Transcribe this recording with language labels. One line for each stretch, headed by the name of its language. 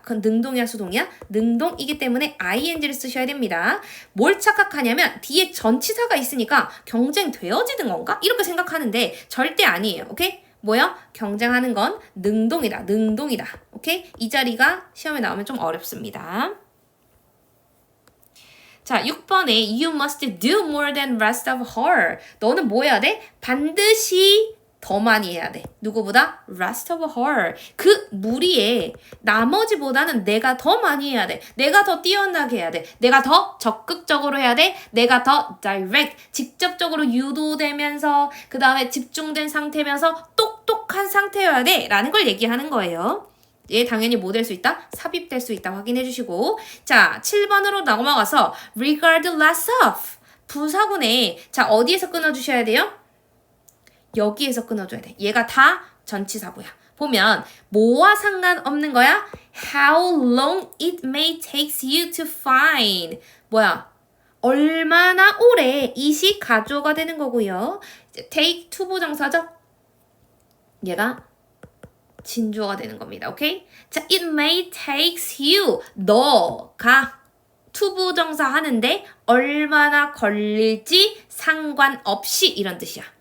Korean: 그건 능동이야, 수동이야? 능동이기 때문에 ing를 쓰셔야 됩니다. 뭘 착각하냐면 뒤에 전치사가 있으니까 경쟁되어지는 건가? 이렇게 생각하는데 절대 아니에요. 오케이? 뭐야? 경쟁하는 건 능동이다. 능동이다. 오케이? 이 자리가 시험에 나오면 좀 어렵습니다. 자, 6번에
English: You must do more than rest of her.
Korean: 너는 뭐 해야 돼? 반드시 더 많이 해야 돼. 누구보다?
English: rest of her.
Korean: 그 무리에 나머지보다는 내가 더 많이 해야 돼. 내가 더 뛰어나게 해야 돼. 내가 더 적극적으로 해야 돼. 내가 더 direct, 직접적으로 유도되면서 그 다음에 집중된 상태면서 똑똑한 상태여야 돼. 라는 걸 얘기하는 거예요. 얘 당연히 뭐 될 수 있다? 삽입될 수 있다. 확인해 주시고 자, 7번으로 넘어가서
English: regardless of
Korean: 부사구네. 자, 어디에서 끊어주셔야 돼요? 여기에서 끊어줘야 돼. 얘가 다 전치사구야. 보면 뭐와 상관없는 거야?
English: How long it may take you to find.
Korean: 뭐야? 얼마나 오래 이시 가주어가 되는 거고요. take 투부정사죠? 얘가 진주어가 되는 겁니다.
English: 오케이? 자, it may take you.
Korean: 너가 투부정사 하는데 얼마나 걸릴지 상관없이 이런 뜻이야.